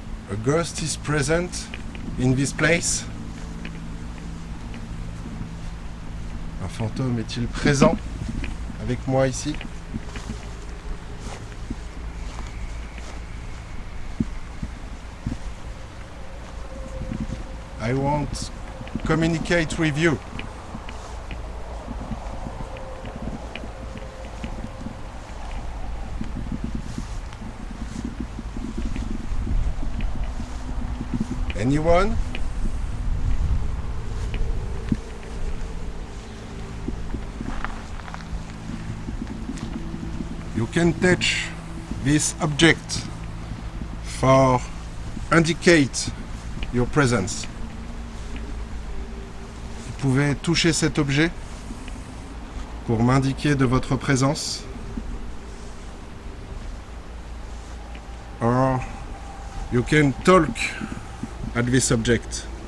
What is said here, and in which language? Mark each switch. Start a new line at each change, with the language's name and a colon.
English: A ghost is present in this place?
French: Un fantôme est-il présent avec moi ici?
English: I won't communicate with you. Anyone? You can touch this object for indicate your presence.
French: Vous pouvez toucher cet objet pour m'indiquer de votre présence.
English: Or you can talk at this object.